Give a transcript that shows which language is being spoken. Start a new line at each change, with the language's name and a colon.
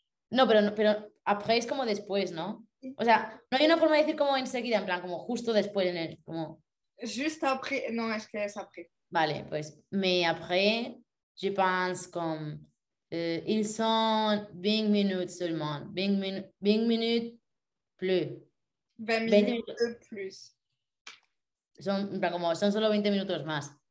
Spanish: no, pero après es como después, ¿no? O sea, no hay una forma de decir como enseguida, en plan, como justo después, en el, como,
French: juste après, non, est-ce que c'est après?
Spanish: vale, pues,
French: mais après, je pense comme, ils sont 20 minutes seulement, 20 minutes plus, 20 20 minutes
Spanish: minutos,
French: de plus.
Spanish: son, en plan, como, son solo 20 minutos más.